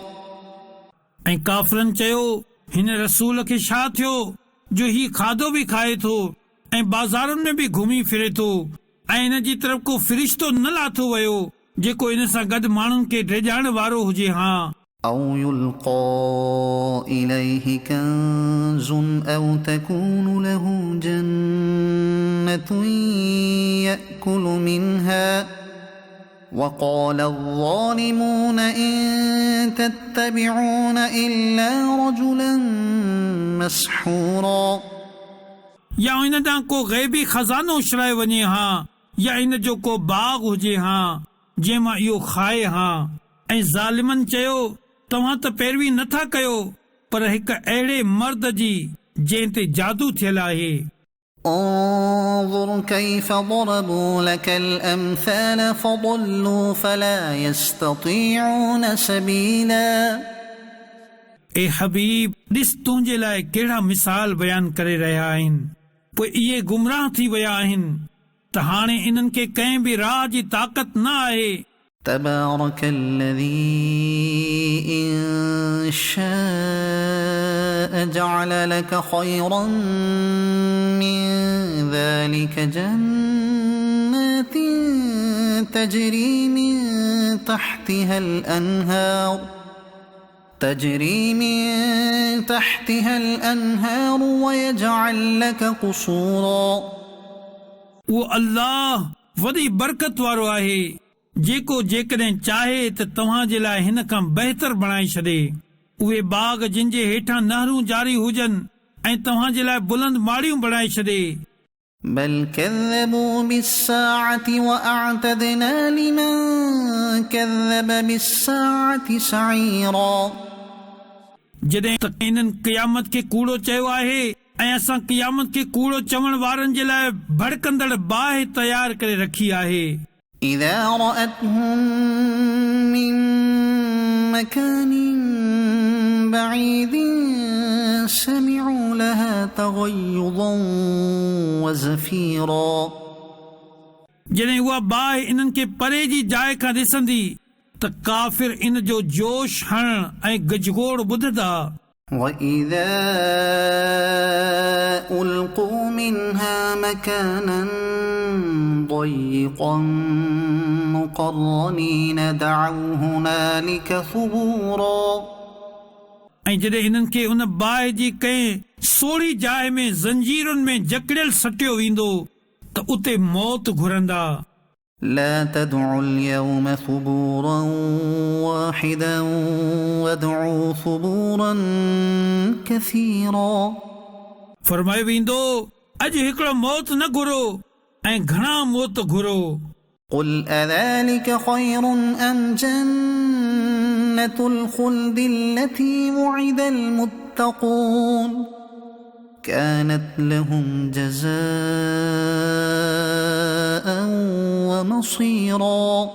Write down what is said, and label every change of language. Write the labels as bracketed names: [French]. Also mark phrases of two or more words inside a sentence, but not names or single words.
[Sindhi] ऐं काफ़िरनि चयो हिन रसूल खे छा थियो जो ही खाधो बि खाए थो ऐं बाज़ारुनि में बि घुमी फिरे थो ऐं इन जी तरफ़ को फ़रिश्तो न लाथो वियो जेको इन सां गॾु माण्हुनि खे डिॼाइण वारो हुजे। हा, [Arabic] أو يلقى إليه كنز أو تكون له جنة يأكل منها وقال الظالمون إن تتبعون إلا رجلا مسحورا [Sindhi] या इन ॾांहुं को ग़ैबी खज़ानो उछराए वञे हा या इन जो को बाग़ हुजे हा जंहिं मां इहो खाए हा। ऐं ज़ालिमनि चयो तव्हां त पैरवी नथा कयो पर हिक अहिड़े मर्द जी जंहिं ते जादू थियल आहे। [Arabic] انظر كيف ضربوا لك الأمثال فضلوا فلا يستطيعون سبيلا [Sindhi] ए हबीब ॾिस तुंहिंजे लाइ कहिड़ा मिसाल बयान करे रहिया आहिनि पोइ इहे गुमराह थी विया आहिनि त हाणे इन्हनि खे कंहिं बि राह जी ताक़त न आहे। [Arabic] تبارك الذي إن شاء جعل لك خيرا من ذلك جنات تجري من تحتها الأنهار ويجعل لك قصورا [Sindhi] उहो अल्लाह वॾी बरकत वारो आहे जेको जेकॾहिं चाहे त तव्हां जे लाइ हिन खां बहितर बणाए छॾे। उहे बाग़ जिन जे हेठां नहरूं जारी हुजनि ऐं तव्हां जे लाइ बुलंद माड़ियूं बणाए छॾे। [Arabic] بل كذبوا بالساعة وأعتدنا لمن كذب بالساعة سعيرا [Sindhi] जॾहिं त इन्हनि क़यामत खे कूड़ो चयो आहे ऐं असां क़यामत खे कूड़ो चवण वारनि जे लाइ भड़कंदड़ बाहि तयार करे रखी आहे। [Arabic] إذا رأتهم من مكان بعيد سمعوا لها تغيظا وزفيرا [Sindhi] जॾहिं उहा बाहि इन्हनि खे परे जी जाइ खां ॾिसंदी त काफ़िर इन जो जोश हणण ऐं गजगोड़ ॿुधंदा। [Arabic] وإذا ألقوا منها مكانا ضيقا مقرنين دعوا هنالك ثبورا [Sindhi] ऐं जॾहिं इन्हनि खे उन बाहि जी कंहिं सोढ़ी जाइ में ज़ंजीरुनि में जकड़ियल सटियो वेंदो त उते मौत घुरंदा। [Arabic] لا تدعوا اليوم ثبورا واحدا وادعوا ثبورا كثيرا [Sindhi] फरमायो वेंदो अॼु हिकिड़ो मौत न घुरो ऐं घणा मौत घुरो। [Arabic] قل أذلك خير أم جنة الخلد التي وعد المتقون كانت لهم جزاء ومصيرا